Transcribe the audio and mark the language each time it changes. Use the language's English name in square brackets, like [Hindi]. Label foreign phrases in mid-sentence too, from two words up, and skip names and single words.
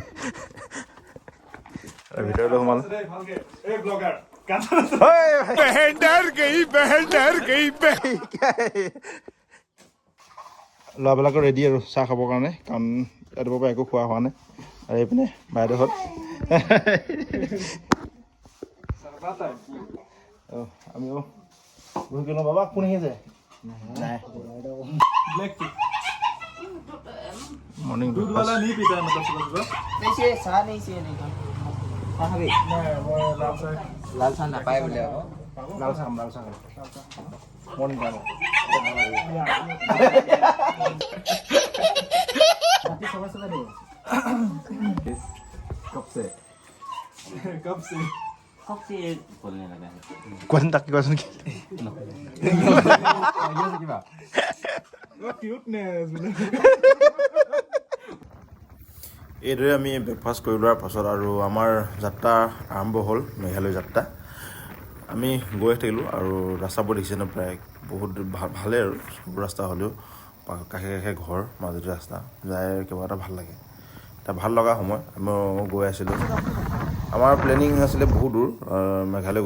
[Assamese] ভিতৰলৈ সোমালোঁ ল'ৰাবিলাকৰ ৰেডি আৰু চাহ খাবৰ কাৰণে কাৰণ ৰাতিপুৱাৰ পৰা একো খোৱা হোৱা নাই আৰু এইপিনে বাইদেউহঁত আমিও বহি গ'লোঁ বাবা কোন আহি আছে নাই মৰ্ণিং লাল চাহ নাপায় বোলে লাল চাহ [English] morning time [Hindi] कब से बोलने लगा है [Assamese] কোৱাচোন তাক কোৱাচোন কি এইদৰে আমি ব্ৰেকফাষ্ট কৰি লোৱাৰ পাছত আৰু আমাৰ যাত্ৰা আৰম্ভ হ'ল মেঘালয় যাত্ৰা আমি গৈ থাকিলোঁ আৰু ৰাস্তাবোৰ দেখিছে ন প্ৰায় বহুত ভালেই আৰু সব ৰাস্তা হ'লেও কাষে কাষে ঘৰ মাজতে ৰাস্তা যাই কিবা এটা ভাল লাগে এটা ভাল লগা সময় আমি গৈ আছিলোঁ আমাৰ প্লেনিং আছিলে বহুত দূৰ মেঘালয়